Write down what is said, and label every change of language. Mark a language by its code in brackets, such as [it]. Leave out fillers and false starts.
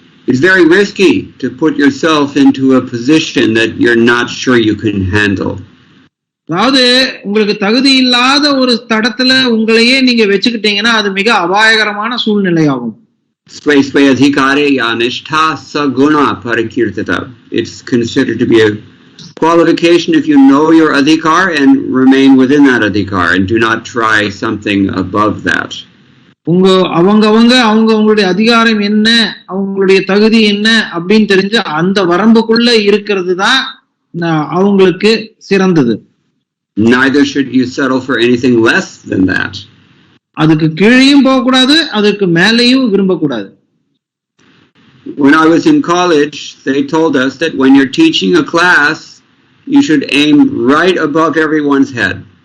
[en] It's very risky to put yourself into a position that you're not sure you can handle. [ta] அதாவது உங்களுக்கு தகுதி இல்லாத ஒரு தடத்துல உங்களையே நீங்க வச்சுக்கிட்டீங்கன்னா அது மிக அபாயகரமான சூழ்நிலையாகும். [sa] Svai adhikare yanishtha saguna parakirtata. [en] It's considered to be a qualification if you know your adhikar and remain within that adhikar and do not try something above that. [ta] அவங்களுடைய அதிகாரம் என்ன, அவங்களுடைய தகுதி என்ன அப்படின்னு தெரிஞ்சு அந்த வரம்புக்குள்ள இருக்கிறது தான் அவங்களுக்கு சிறந்தது. [en] Neither should you settle for anything less than that. [ta] அதுக்கு கீழேயும் போகக்கூடாது, அதுக்கு மேலேயும் விரும்பக்கூடாது. [en] When I was in college, they told us that when you're teaching a class, you should aim right above everyone's head.